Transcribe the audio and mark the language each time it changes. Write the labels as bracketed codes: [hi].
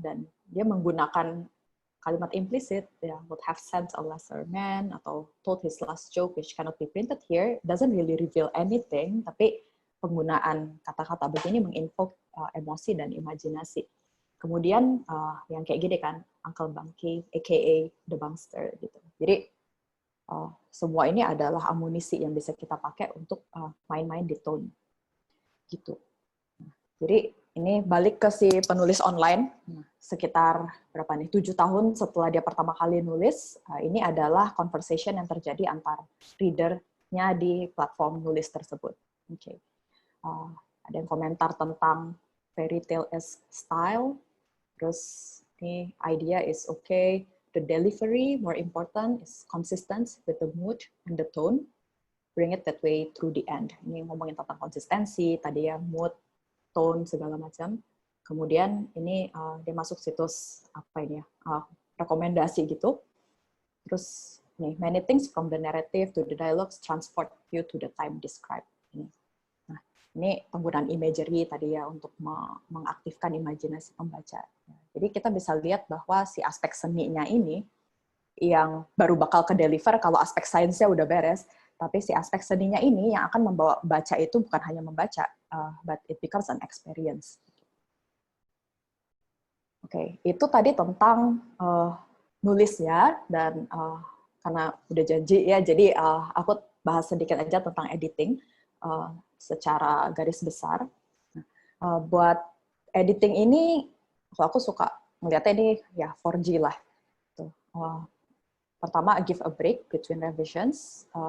[id] Dan dia menggunakan kalimat [en] implicit, ya, would have sent a lesser man, atau told his last joke which cannot be printed here, doesn't really reveal anything, [id] tapi penggunaan kata-kata begini menginvoke emosi dan imajinasi. Kemudian yang kayak gini kan, Uncle Bunky, aka The Bankster gitu. Jadi semua ini adalah amunisi yang bisa kita pakai untuk main-main di tone gitu. Jadi ini balik ke si penulis online, sekitar berapa nih, 7 tahun setelah dia pertama kali nulis, ini adalah conversation yang terjadi antar reader-nya di platform nulis tersebut. [en] Okay. [id] Ada yang komentar tentang [en] fairy tale-esque style, [id] terus ini [en] idea is okay, the delivery more important, is consistent with the mood and the tone, bring it that way through the end. [id] Ini ngomongin tentang konsistensi, tadi ya, mood, tone, segala macam. Kemudian ini dia masuk situs apa ini ya, rekomendasi gitu. Terus nih, [en] many things from the narrative to the dialogues transport you to the time described. [id] Nah, ini penggunaan imagery tadi ya untuk mengaktifkan imajinasi pembaca. Jadi kita bisa lihat bahwa si aspek seninya ini yang baru bakal ke deliver kalau aspek sainsnya udah beres, tapi si aspek seninya ini yang akan membawa baca itu bukan hanya membaca, [en] but it becomes an experience. [id] Oke, itu tadi tentang nulis ya, dan karena udah janji ya, jadi aku bahas sedikit aja tentang editing secara garis besar. Buat editing ini, aku suka melihatnya ini ya 4G lah. [en] Pertama, give a break between revisions.